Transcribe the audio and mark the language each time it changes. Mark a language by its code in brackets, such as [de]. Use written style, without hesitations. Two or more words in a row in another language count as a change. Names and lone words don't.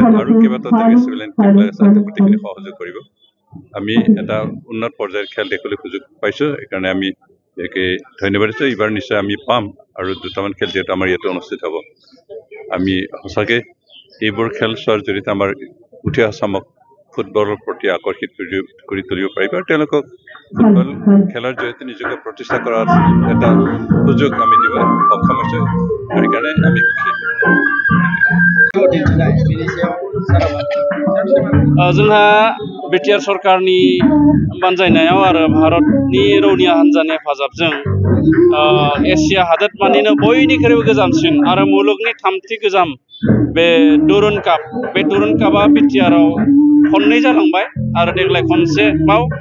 [as] আৰু কেইবাটাও তেনেকৈ চিভিলিয়ান টিমবিলাক আছে গোটেইখিনি সহযোগ কৰিব আমি এটা উন্নত পৰ্যায়ৰ খেল দেখিবলৈ সুযোগ পাইছোঁ সেইকাৰণে আমি একে ধন্যবাদ দিছোঁ এইবাৰ নিশ্চয় আমি পাম আৰু দুটামান খেল যিহেতু আমাৰ ইয়াতে অনুষ্ঠিত হ'ব আমি সঁচাকৈ এইবোৰ খেল চোৱাৰ জৰিয়তে আমাৰ উঠি অহা চামক ফুটবলৰ প্ৰতি আকৰ্ষিত কৰি তুলিব পাৰিব আৰু তেওঁলোকক ফুটবল খেলৰ জৰিয়তে নিজকে প্ৰতিষ্ঠা কৰাৰ এটা সুযোগ আমি দিব সক্ষম হৈছোঁ সেইকাৰণে আমি [brx] जोंहा बिटिआर सरकारनि बानजायनायाव आरो भारतनि रौनिया हान्जानि हेफाजाबजों एसिया हादोरमानिनो बयनिख्रुइबो गोजामसिन आरो मुलुगनि थामथि गोजाम बे डुरान्ड कापआ बिटिआरआव खननै जालांबाय आरो देग्लाय खनसेबाव